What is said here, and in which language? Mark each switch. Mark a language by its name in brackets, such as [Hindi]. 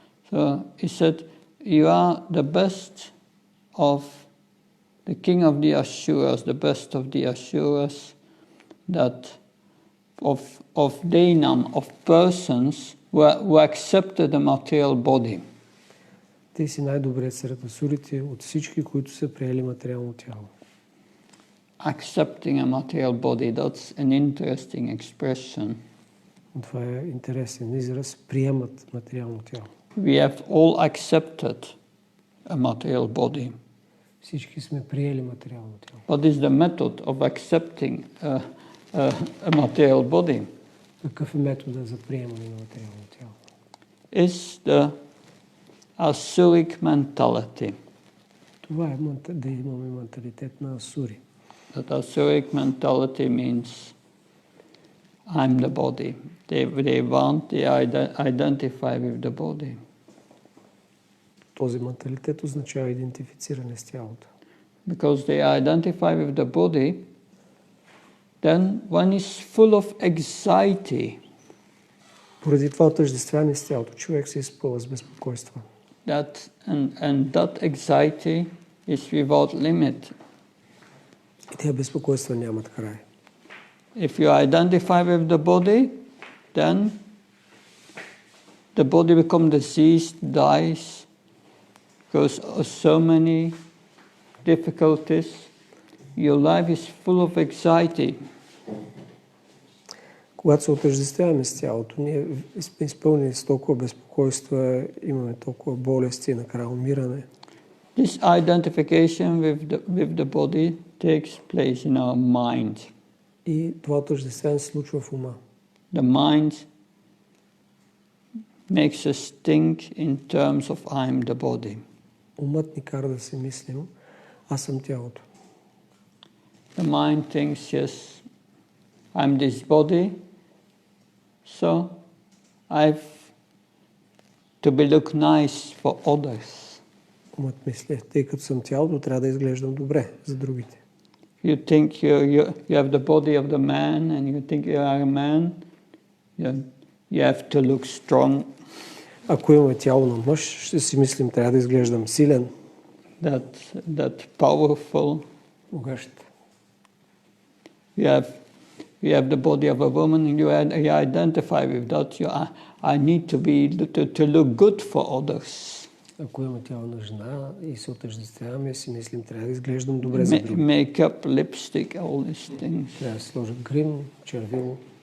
[English] So he said, you are the best of the king of the Asuras, the best of the Asuras, that of Deinam, of persons who accepted the material body. [Bulgarian] Ти си най-добрият сред асурите от всички, които са приели материално тяло. [English] Accepting a material body, that's an interesting expression. [Bulgarian] Това е интересен израз, приемат материално тяло. [English] We have all accepted a material body. [Bulgarian] Всички сме приели материално тяло. [English] What is the method of accepting a material body? [Bulgarian] Какъв е метода за приемане на материално тяло? [English] Is the Asuric mentality. [Bulgarian] Това е да имаме менталитет на асури. [English] That Asuric mentality means I'm the body. They identify with the body. [Bulgarian] Този менталитет означава идентифициране с тялото. [English] Because they identify with the body, then one is full of anxiety. [Bulgarian] Поради това отъждествяване с тялото, човек се изпълва с безпокойство. [English] and that anxiety is without limit. [Bulgarian] И тези безпокойства нямат край. [English] If you identify with the body, then the body becomes diseased, dies, goes so many difficulties. Your life is full of anxiety. [Bulgarian] Когато се отъждествяваме с тялото, ние сме изпълнени с толкова безпокойства, имаме толкова болести и накрая умиране. [English] This identification with the body takes place in our mind. [Bulgarian] И това отъждествяване се случва в ума. [English] The mind makes us think in terms of I'm the body. [Bulgarian] Умът ни кара да си мислим, аз съм тялото. [English] The mind thinks, yes, I'm this body, so I've to be look nice for others. [Bulgarian] Умът мисли, тъй като съм тялото, трябва да изглеждам добре за другите. [English] You think you have the body of the man and you think you are a man, you have to look strong. [Bulgarian] Ако имаме тяло на мъж, ще си мислим, трябва да изглеждам силен. [English] That powerful. [Bulgarian] Могъщ. [English] You have the body of a woman and you identify with that. I need to look good for others. [Bulgarian] Ако имаме тяло на жена и се отъждествяваме, си мислим, трябва да изглеждам добре за другите. [English] Makeup, lipstick, all these things. [Bulgarian] Трябва да сложат грим, червило.